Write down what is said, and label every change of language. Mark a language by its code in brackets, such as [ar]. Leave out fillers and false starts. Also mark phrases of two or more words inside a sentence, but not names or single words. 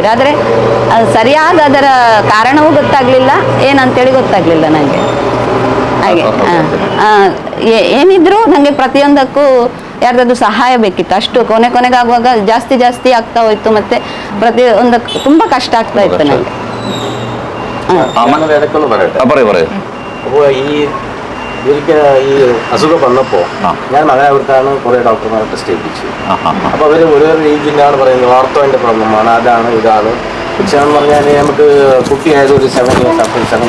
[kn] ಆದರೆ ಅದು ಸರಿಯಾದ ಅದರ ಕಾರಣವೂ ಗೊತ್ತಾಗಲಿಲ್ಲ, ಏನಂತೇಳಿ ಗೊತ್ತಾಗಲಿಲ್ಲ ನನಗೆ. ಹಾಗೆ ಏನಿದ್ರು ನನಗೆ ಪ್ರತಿಯೊಂದಕ್ಕೂ ಯಾರ್ದಾದ್ರು ಸಹಾಯ ಬೇಕಿತ್ತು. ಅಷ್ಟು ಕೊನೆಗಾಗುವಾಗ ಜಾಸ್ತಿ ಆಗ್ತಾ ಹೋಯ್ತು. ಮತ್ತೆ ಪ್ರತಿಯೊಂದಕ್ಕೂ ತುಂಬ ಕಷ್ಟ ಆಗ್ತಾ ಇತ್ತು ನನಗೆ. [ml] അപ്പോൾ ഈ അസുഖം വന്നപ്പോൾ ഞാൻ മകനവിടുത്താണ് കുറേ ഡോക്ടർമാരെ ടെസ്റ്റ് ചെയ്യിപ്പിച്ചു. അപ്പോൾ അവർ ഓരോ രീതിയിലാണ് പറയുന്നത്. ഓർത്തോൻ്റെ പ്രോബ്ലമാണ്, അതാണ് ഇതാണ്. പക്ഷേ എന്ന് പറഞ്ഞാൽ നമുക്ക് കുട്ടിയായത് ഒരു 7 years ആണ്.